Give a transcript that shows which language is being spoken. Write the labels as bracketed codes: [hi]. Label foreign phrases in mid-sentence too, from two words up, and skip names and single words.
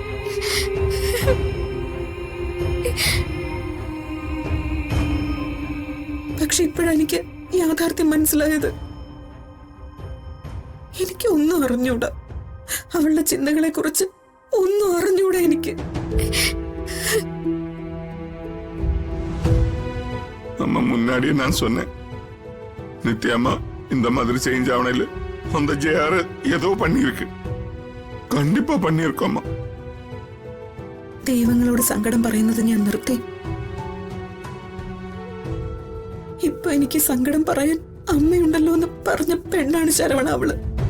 [ml] പക്ഷെ ഇപ്പോഴാണ് എനിക്ക് യാഥാർത്ഥ്യം മനസ്സിലായത്. എനിക്ക് ഒന്നും അറിഞ്ഞൂടാ. അവളുടെ ചിന്തകളെ കുറിച്ച് ഒന്നും അറിഞ്ഞൂടാ എനിക്ക്. [ta] அம்மா முன்னாடியே நான் சொன்னேன், நித்யாமா இந்த மாதிரி சேஞ்ச் ஆவணையில அந்த ஜெயாரு ஏதோ பண்ணிருக்கு. கண்டிப்பா பண்ணிருக்கோம். [ml] ദൈവങ്ങളോട് സങ്കടം പറയുന്നത് ഞാൻ നിർത്തി. ഇപ്പൊ എനിക്ക് സങ്കടം പറയാൻ അമ്മയുണ്ടല്ലോ എന്ന് പറഞ്ഞ പെണ്ണാണ് ശരവണ അവള്.